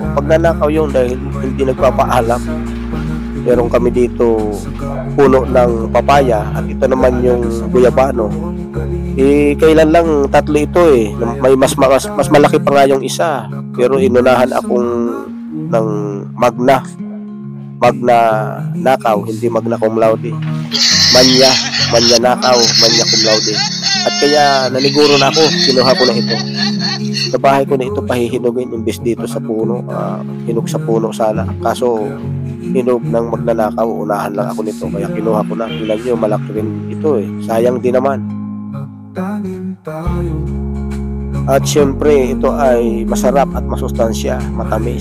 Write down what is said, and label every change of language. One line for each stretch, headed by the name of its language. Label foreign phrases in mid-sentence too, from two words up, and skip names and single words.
Filipino: Magnanakaw yun dahil hindi nagpapaalam. Meron kami dito puno ng papaya at ito naman yung guyabano. Kailan lang 3 ito may mas malaki pa nga yung isa, pero inunahan akong ng magna nakaw, hindi
Latin: magna cum laude,
Filipino: manya nakaw, manya
Latin: cum laude.
Filipino: At kaya naliguro na ako, kinuha ko na ito. Sa bahay ko na ito pahihinugin imbes dito sa puno. Hinog sa puno sana. Kaso hinog ng magnanakaw, unahan lang ako nito. Kaya kinuha ko na. Tingnan nyo, malaki rin ito eh. Sayang din naman. At syempre, ito ay masarap at masustansya, matamis.